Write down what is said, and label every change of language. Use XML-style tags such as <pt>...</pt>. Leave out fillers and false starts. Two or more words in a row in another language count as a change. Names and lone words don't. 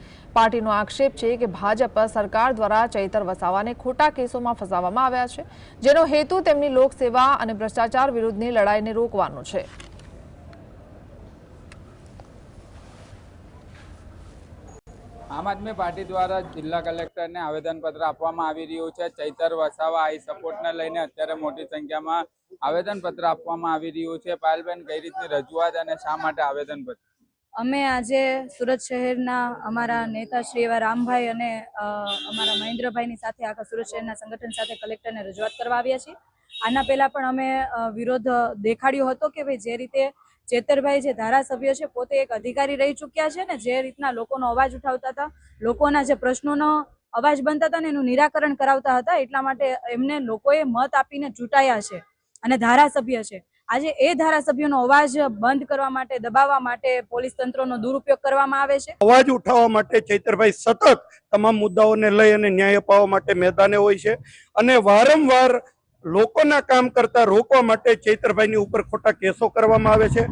<gu>પાર્ટીનો આક્ષેપ છે કે ભાજપ સરકાર દ્વારા ચૈતર વસાવાને ખોટા</gu> <hi>केसों में</hi> <gu>ફસાવવામાં આવ્યા છે, જેનો હેતુ તેમની લોકસેવા અને ભ્રષ્ટાચાર વિરુદ્ધની લડાઈને રોકવાનો છે। આમ આદમી પાર્ટી દ્વારા જિલ્લા કલેક્ટરને આવેદન પત્ર આપવામાં આવી રહ્યું છે। ચૈતર વસાવા</gu> <en>I support</en> <gu>ને લઈને અત્યારે મોટી</gu> <hi>संख्या में</hi> <gu>આવેદન પત્ર આપવામાં આવી રહ્યું છે। પાયલબેન કઈ રીતની રજૂઆત અને શા માટે આવેદન પત્ર? અમે આજે સૂરત શહેરના અમારા નેતા શ્રી એવા રામભાઈ અને અમારા મહેન્દ્રભાઈની સાથે આખા સૂરત શહેરના સંગઠન સાથે કલેક્ટરને રજૂઆત કરવા આવ્યા છીએ। આના પહેલા પણ અમે વિરોધ દેખાડ્યો હતો કે ભાઈ જે રીતે ચેતરભાઈ જે ધારાસભ્ય છે પોતે એક અધિકારી રહી ચૂક્યા છે ને જે રીતના લોકોનો અવાજ ઉઠાવતા હતા, લોકોના જે પ્રશ્નોનો અવાજ બનતા હતા ને એનું નિરાકરણ કરાવતા હતા, એટલા માટે એમને લોકોએ મત આપીને ચૂંટ્યા છે અને ધારાસભ્ય છે। આજે એ ધારાસભ્યોનો અવાજ બંધ કરવા માટે દબાવવા માટે પોલીસ તંત્રનો દુરુપયોગ કરવામાં આવે છે। અવાજ ઉઠાવવા માટે ચૈતરભાઈ સતત તમામ મુદ્દાઓને લઈ અને ન્યાય અપાવવા માટે મેદાને હોય છે અને વારંવાર લોકોના કામ કરતા રોકવા માટે ચૈતરભાઈની ઉપર ખોટા કેસો કરવામાં આવે છે।</gu>